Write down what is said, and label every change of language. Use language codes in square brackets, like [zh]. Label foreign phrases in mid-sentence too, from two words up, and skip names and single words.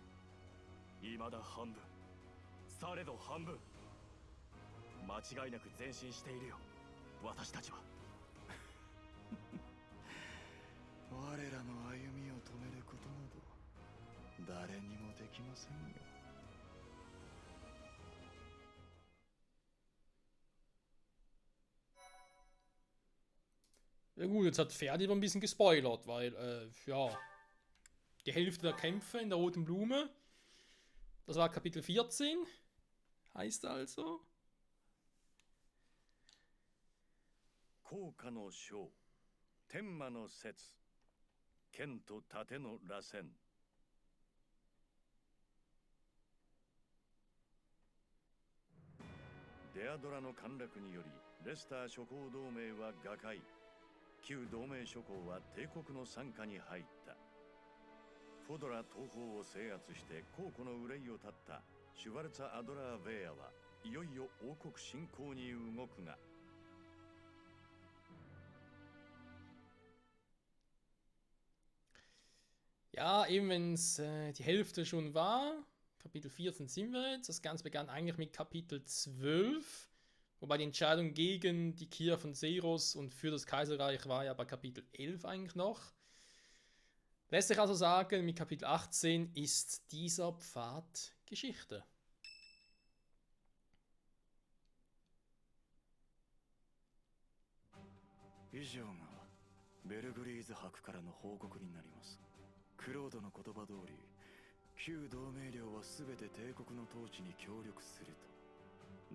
[ja] 未だ半分、されど半分。間違いなく前進しているよ、私たちは。我らの歩みを止めることなど誰にもできませんよ。 [de] Ja gut, jetzt hat Ferdi aber ein bisschen gespoilert, weil, ja, die Hälfte der Kämpfe in der Roten Blume, das war Kapitel 14, heißt also. [ja] 効果の章、天魔の説、剣と盾の螺旋。デアドラの陥落によりレスター諸侯同盟は瓦解。旧同盟諸侯は帝国の傘下に入った。フォドラ東方を制圧して公庫の憂いを絶ったシュワルツァ・アドラー・ヴェアはいよいよ王国侵攻に動くが、 [de] Ja, eben wenn es die Hälfte schon war, Kapitel 14 sind wir jetzt. Das Ganze begann eigentlich mit Kapitel 12, wobei die Entscheidung gegen die Kira von Seros und für das Kaiserreich war ja bei Kapitel 11 eigentlich noch. Lässt sich also sagen, mit Kapitel 18 ist dieser Pfad Geschichte. [ja] 以上がベルグリーズ伯からの報告になります。クロードの言葉通り、旧同盟領は全て帝国の統治に協力すると。